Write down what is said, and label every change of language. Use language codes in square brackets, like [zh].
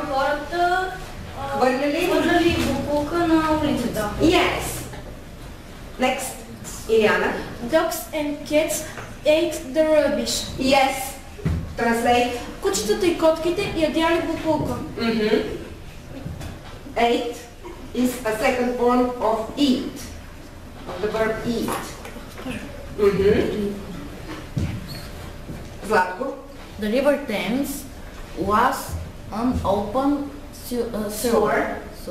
[bg] Хората хвърляли буклука на улицата. [en] Yes. Next. Iliana. Dogs and cats ate the rubbish. Yes. Translate. [bg] Кучетата и котките ядяли буклука. [en] Ate is a second form of eat. Of the verb eat. Zlatko. The river Thames was an open sewer.